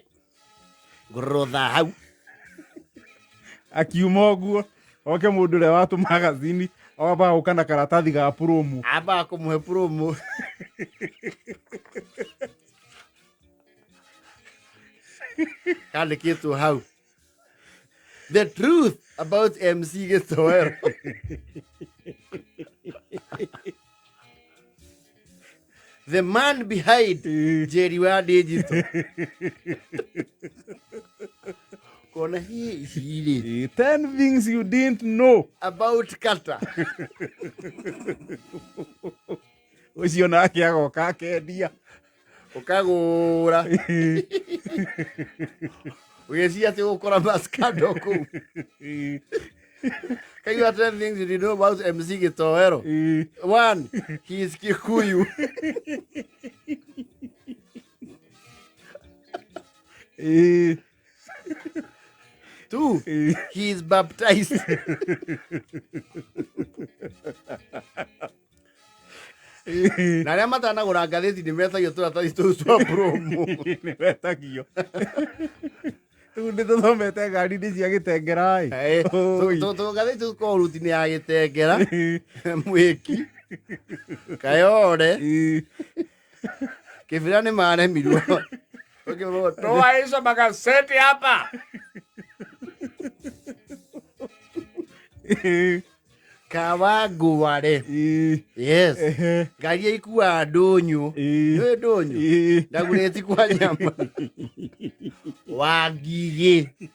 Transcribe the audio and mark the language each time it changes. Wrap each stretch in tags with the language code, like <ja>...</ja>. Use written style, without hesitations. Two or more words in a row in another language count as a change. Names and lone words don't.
<ki>Grotha hau. Akiuma ũguo oke mũndũ ũrĩa wa tũmagazini aba gũka na karatathi ga promo. Aba kũmũhe promo. Kandĩkĩtwo hau.</ki> <en>The truth about MC Gĩtoero. The man behind Jerry wa Digital.</en> <sw>Kona hii</sw> <en>10 things you didn't know about Kata.</en> <ki>Ucio nake agoka akendia. Ukagũra. Ũgĩciria atĩ gũkora maskando kũu.</ki> <en>Can you tell things you didn't know about MC Gĩtoero? 1. He is Kikuyu. 2. He is baptized.</en> <ki>Na arĩa matanagũra ngathĩti nĩ metagio tũratathi tũu twa promo. Nĩ metagio. Rĩu nĩ tũthomete ngari-inĩ cia Gĩtengera ĩ. Tũgathĩti tũu tũkoragwo ruti-inĩ ya Gĩtengera, Mwĩki, Kayore, Kĩbira nĩ maremirwo.</ki> <sw>Toa hizo magazeti hapa. Kawangware.</sw> <ki>Yes. Ngari ya ikuua ndũnyũ. Nĩ ndũnyũ. Ndagurĩti kwa nyama. Wangigĩ.</ki>